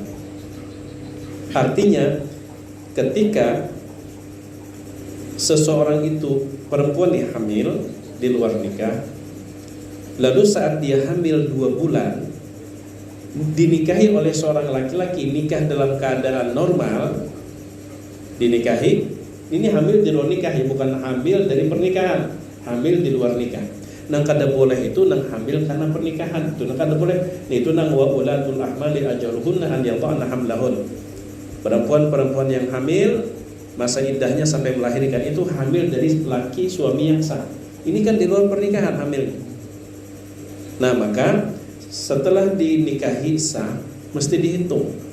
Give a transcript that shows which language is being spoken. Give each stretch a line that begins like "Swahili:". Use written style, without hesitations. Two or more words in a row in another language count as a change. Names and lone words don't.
Indonesian: Artinya ketika seseorang itu, perempuan yang hamil di luar nikah, lalu saat dia hamil 2 bulan dinikahi oleh seorang laki-laki, nikah dalam keadaan normal, dinikahi, ini hamil di luar nikah, bukan hamil dari pernikahan, hamil di luar nikah.
Banjar: Nang kada boleh itu nang hamil karena pernikahan, itu nang kada boleh. Itu nang
Arabic: وأولات الأحمال أجلهن أن يضعن حملهن.
Indonesian: Perempuan-perempuan yang hamil masa iddahnya sampai melahirkan itu hamil dari laki suami yang sah. Ini kan di luar pernikahan hamil. Nah, maka setelah dinikahi sah mesti dihitung.